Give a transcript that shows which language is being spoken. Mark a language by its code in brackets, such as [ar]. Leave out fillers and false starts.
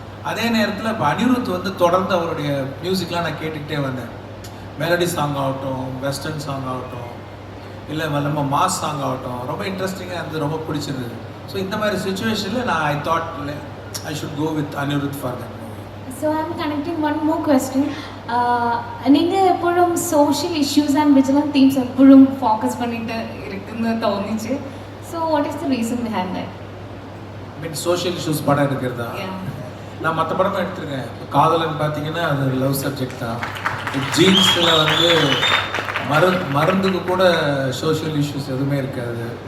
[ta] அதே நேரத்தில் இப்போ அனிருத் வந்து தொடர்ந்து அவருடைய மியூசிக்லாம் நான் கேட்டுக்கிட்டே வந்தேன். மெலடி சாங் ஆகட்டும், வெஸ்டர்ன் சாங் ஆகட்டும், இல்லை நம்ம மாஸ் சாங் ஆகட்டும், ரொம்ப இன்ட்ரெஸ்டிங்காக இருந்தது, ரொம்ப பிடிச்சிருந்தது. [en] so [ta] இந்த மாதிரி சுச்சுவேஷனில் நான் [en] I thought I should go with Anirudh for that movie. So I'm connecting one more question. [ta] நீங்கள் எப்பொழுதும் social issues and vigilance themes எப்பொழுதும் ஃபோக்கஸ் பண்ணிட்டு இருக்குன்னு தோணுச்சு. [en] So what is the reason behind that? [ta] Mean social issues படம் எடுக்கிறதா? நான் மற்ற படமும் எடுத்துருக்கேன். இப்போ காதலன் பார்த்தீங்கன்னா அது லவ் சப்ஜெக்ட் தான். ஜீன்ஸில் வந்து மருந்துக்கு கூட சோஷியல் இஷ்யூஸ் எதுவுமே இருக்காது.